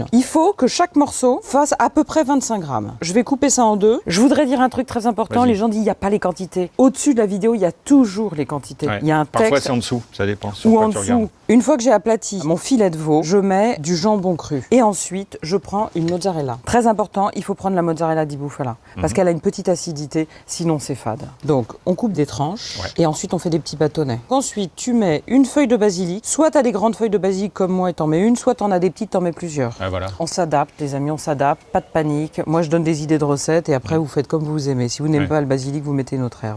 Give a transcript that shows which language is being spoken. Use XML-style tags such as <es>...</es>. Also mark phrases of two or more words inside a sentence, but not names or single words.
<fr>Il faut que chaque morceau fasse à peu près 25 grammes. Je vais couper ça en deux. Je voudrais dire un truc très important, les gens disent il n'y a pas les quantités. Au-dessus de la vidéo, il y a toujours les quantités. Il y a un texte. Parfois c'est en dessous, ça dépend sur ou quoi en tu dessous. regardes. Une fois que j'ai aplati mon filet de veau, je mets du jambon cru. Et ensuite, je prends une mozzarella. Très important, il faut prendre la</fr> <it>mozzarella di bufala</it> <fr>parce qu'elle a une petite acidité, sinon c'est fade. Donc on coupe des tranches et ensuite on fait des petits bâtonnets. Ensuite, tu mets une feuille de basilic. Soit tu as des grandes feuilles de basilic comme moi et t'en mets une, soit tu en as des petites, t'en mets plusieurs. Ah, voilà. On s'adapte, les amis, on s'adapte. Pas de panique. Moi, je donne des idées de recettes et après, vous faites comme vous aimez. Si vous n'aimez pas le basilic, vous mettez une autre herbe.</fr>